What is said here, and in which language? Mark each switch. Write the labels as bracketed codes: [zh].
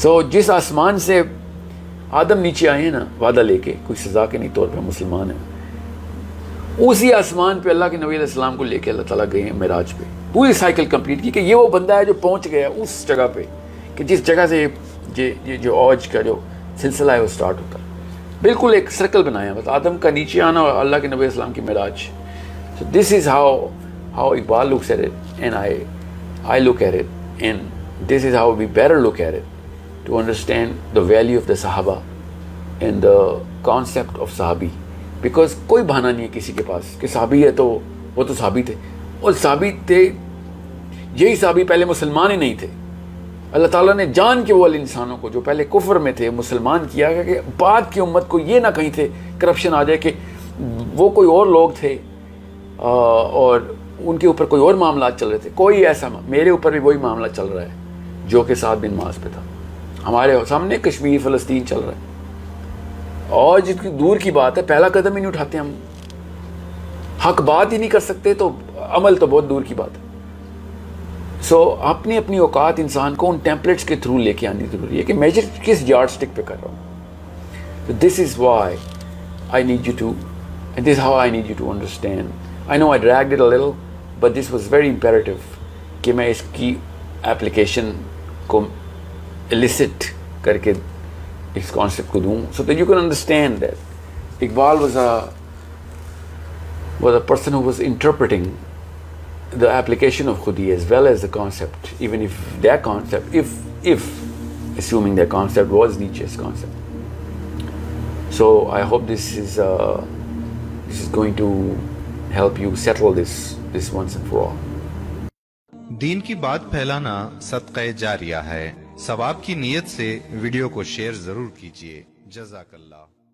[ur] جس آسمان سے آدم نیچے آئے ہیں نا وعدہ لے کے, کوئی سزا کے نہیں طور پہ مسلمان ہیں, اسی آسمان پہ اللہ کے نبی علیہ السلام کو لے کے اللہ تعالیٰ گئے ہیں معراج پہ. پوری سائیکل کمپلیٹ کی کہ یہ وہ بندہ ہے جو پہنچ گیا اس جگہ پہ کہ جس جگہ سے یہ جو اوج کا جو سلسلہ ہے وہ سٹارٹ ہوتا ہے. بالکل ایک سرکل بنایا, بس آدم کا نیچے آنا اور اللہ کے نبی علیہ السلام کی معراج. [en] So this is how Iqbal looks at it, and I look at it, and this is how we better look at it to understand the value of the Sahaba and the concept of Sahabi. Because [ur] کوئی بہانہ نہیں ہے کسی کے پاس کہ صحابی ہے تو وہ تو صحابی تھے, اور صحابی تھے یہی صحابی پہلے مسلمان ہی نہیں تھے. اللہ تعالیٰ نے جان کے وہ انسانوں کو جو پہلے کفر میں تھے مسلمان کیا گیا کہ بعد کی امت کو یہ نہ کہیں تھے کرپشن آ جائے کہ وہ کوئی اور لوگ تھے اور ان کے اوپر کوئی اور معاملات چل رہے تھے. کوئی ایسا, میرے اوپر بھی وہی معاملہ چل رہا ہے جو کہ سعد بن معاذ پہ تھا. ہمارے سامنے کشمیر فلسطین چل رہا ہے, اور جس کی دور کی بات ہے پہلا قدم ہی نہیں اٹھاتے ہم. حق بات ہی نہیں کر سکتے تو عمل تو بہت دور کی بات ہے. اپنی اپنی اوقات انسان کو ان ٹیمپلیٹس کے تھرو لے کے آنی ضروری ہے کہ میجر کس یارڈ سٹک پہ کر رہا ہوں. [en] This is why I need you to, and this how I need you to understand. I know I dragged it a little, but this was very imperative [ur] کہ میں اس کی اپلیکیشن کو ایلیسٹ کر کے اس کانسیپٹ کو دوں, [en] so that you can understand that Iqbal was a person who was interpreting the application of Khudi as well as the concept, even if that concept, if assuming that concept was Nietzsche's concept. So I hope this is going to help you settle this once and for all. [ur] دین کی بات پھیلانا صدقہ جاریہ ہے. ثواب کی نیت سے ویڈیو کو شیئر ضرور کیجیے. جزاک اللہ.